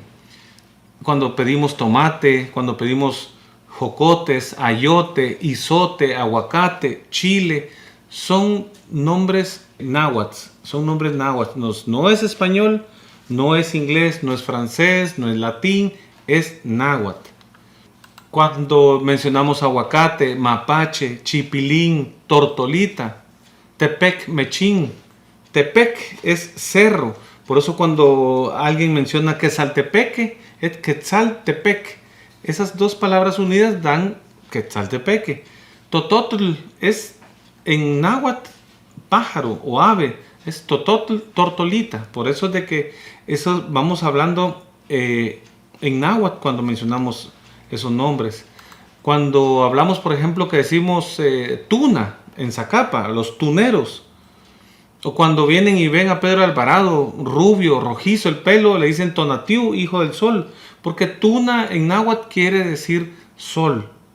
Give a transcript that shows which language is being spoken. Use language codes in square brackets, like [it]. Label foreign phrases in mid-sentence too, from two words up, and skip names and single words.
[es] Cuando pedimos tomate, cuando pedimos jocotes, ayote, izote, aguacate, chile, son nombres náhuatl. Son nombres náhuatl. No es español, no es inglés, no es francés, no es latín, es náhuatl. Cuando mencionamos aguacate, mapache, chipilín, tortolita, tepec, mechín. Tepec es cerro. Por eso cuando alguien menciona Quetzaltepeque, es Quetzaltepec. Esas dos palabras unidas dan Quetzaltepeque. Tototl es en náhuatl pájaro o ave. Es tototl, tortolita. Por eso es de que eso vamos hablando en náhuatl cuando mencionamos esos nombres. Cuando hablamos, por ejemplo, que decimos tuna en Zacapa, los tuneros, o cuando vienen y ven a Pedro Alvarado, rubio, rojizo el pelo, le dicen Tonatiuh, hijo del sol, porque tuna en náhuatl quiere decir sol.